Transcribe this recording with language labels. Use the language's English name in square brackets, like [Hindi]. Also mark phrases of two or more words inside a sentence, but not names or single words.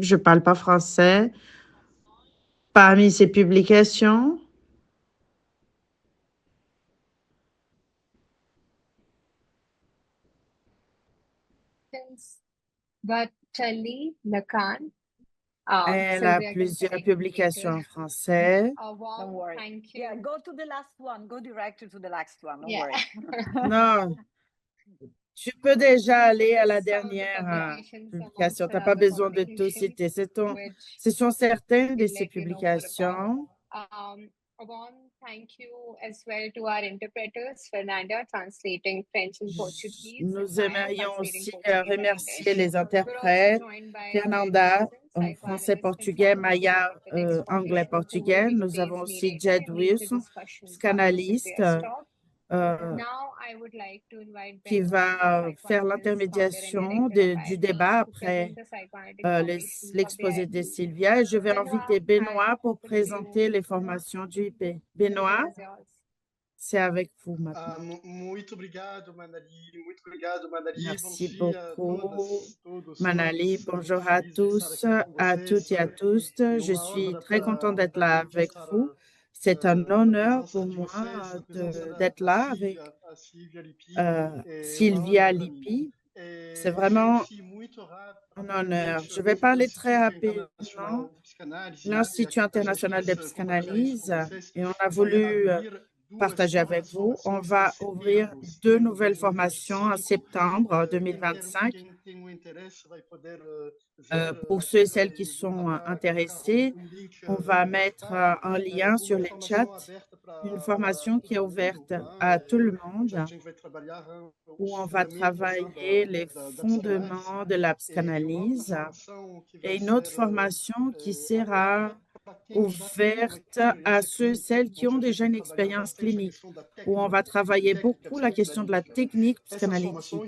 [French] Je ne parle pas français. Parmi ses publications, Bertelli, Lacan, elle a [English] Sylvia can [French] plusieurs [English] correct me [French] publications [English] later. [French] en français. [English] A warm Don't worry. thank you. Yeah, go to the last one. Go directly to the last one. Don't Yeah. worry. [French] Non, tu peux déjà aller à la [English] Some of the [French] dernière [English] publications [French] publication. [English] amongst [French] Tu n'as pas [English] other [French] besoin de tout [English] publications, [French] citer. [English] which [French] Ce sont certaines de [English] we'll [French] ces [English] let you know more about. [French] publications. [English] A warm thank you as well to our interpreters, Fernanda translating French and Portuguese, and [French] Nous [English] Maya [French] aimerions [English] translating [French] aussi [English] Portuguese and [French] remercier [English] English. [French] les [English] We're also [French] interprètes, [English] joined by [French] Fernanda [English] Wilson, [French] en français, [English] psychoanalyst and [French] portugais, Maya [English] psychologist, the next [French] anglais, [English] speaker, who will [French] portugais. [English] be [French] Nous avons [English] today's [French] aussi [English] narrator [French] Jed [English] and lead the [French] Wilson, [English] discussion after [French] psychanalyste, [English] Sylvia's talk. euh, Now, I would like to invite [French] qui [English] Benoit, [French] va [English] the [French] faire [English] psychoanalyst, founder and [French] l'intermédiation [English] director of [French] du [English] IAPI, [French] débat [English] to [French] après [English] present the psychoanalytic foundations of the [French] l'exposé de [English] IAPI. [French] Sylvia. Et je vais [English] Benoit, [French] inviter Benoît pour [English] over to you. [French] présenter les formations du IP. [English] The [French] Benoît, [English] floor is yours. [French] c'est avec vous maintenant. [Portuguese] Muito obrigado, Manali. Muito obrigado, Manali. Bom [French] Merci [Portuguese] dia a [French] beaucoup, [Portuguese] todas, todos, [French] Manali. [Portuguese] todos. [French] Bonjour [Portuguese] Muito [French] à [Portuguese] feliz de estar [French] tous, [Portuguese] aqui com [French] à [Portuguese] vocês. [French] toutes et à tous. [Portuguese] É [French] Je [Portuguese] uma [French] suis [Portuguese] honra [French] très contente d'être là [Portuguese] de [French] avec [Portuguese] estar [French] vous. C'est un [Portuguese] na [French] honneur [Portuguese] presença [French] pour [Portuguese] de [French] moi [Portuguese] vocês, na presença [French] d'être là avec [Portuguese] a Sylvia Lippi. É uma [French] Sylvia [Portuguese] honra para mim. [French] Lippi. C'est vraiment [Portuguese] Referir-se muito [French] un [Portuguese] rapidamente [French] honneur. Je vais [Portuguese] dentro do [French] parler très [Portuguese] Instituto [French] rapidement. [Portuguese] Internacional de Psicanálise e [French] L'Institut [Portuguese] a gente [French] international de [Portuguese] quis compartilhar isso [French] psychanalyse, [Portuguese] com vocês. [French] et on a [Portuguese] Vai [French] voulu [Portuguese] abrir [French] partager avec vous. On va ouvrir deux nouvelles formations en septembre 2025. Pour ceux et celles qui sont intéressés, on va mettre en lien sur les chats une formation qui est ouverte à tout le monde, où on va travailler les fondements de la psychanalyse, et une autre formation qui sera ouverte à ceux et celles qui ont déjà une expérience clinique, où on va travailler beaucoup la question de la technique psychanalytique.